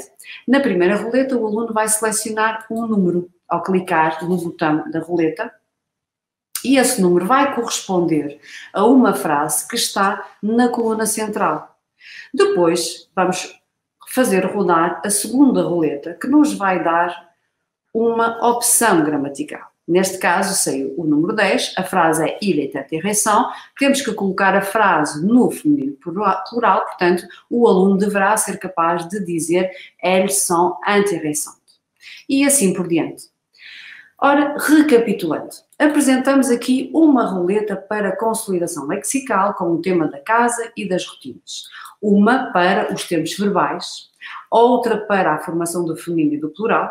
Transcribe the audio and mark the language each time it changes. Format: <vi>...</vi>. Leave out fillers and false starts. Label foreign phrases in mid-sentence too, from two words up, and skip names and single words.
<pt>Na primeira roleta, o aluno vai selecionar um número ao clicar no botão da roleta e esse número vai corresponder a uma frase que está na coluna central. Depois, vamos fazer rodar a segunda roleta, que nos vai dar uma opção gramatical. Neste caso, saiu o número 10, a frase é</pt> <fr>il est intéressant,</fr> <pt>temos que colocar a frase no feminino plural, portanto, o aluno deverá ser capaz de dizer</pt> <fr>elles sont intéressantes.</fr> <pt>E assim por diante. Ora, recapitulando, apresentamos aqui uma roleta para consolidação lexical com o tema da casa e das rotinas. Uma para os termos verbais, outra para a formação do feminino e do plural.</pt>